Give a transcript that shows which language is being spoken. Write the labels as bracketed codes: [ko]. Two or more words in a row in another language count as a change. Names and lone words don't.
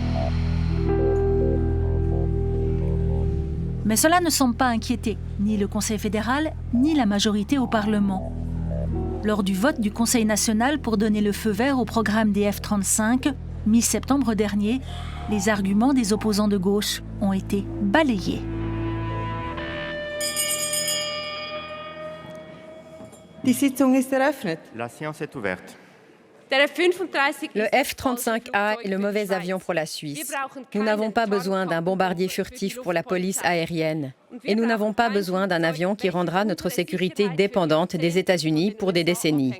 [fr] Mais cela ne semble pas inquiéter ni le Conseil fédéral, ni la majorité au Parlement. Lors du vote du Conseil national pour donner le feu vert au programme des F-35, mi-septembre dernier, les arguments des opposants de gauche ont été balayés. [de] Die Sitzung ist eröffnet. [fr] La séance est ouverte. Le F-35A est le mauvais avion pour la Suisse. Nous n'avons pas besoin d'un bombardier furtif pour la police aérienne. Et nous n'avons pas besoin d'un avion qui rendra notre sécurité dépendante des États-Unis pour des décennies.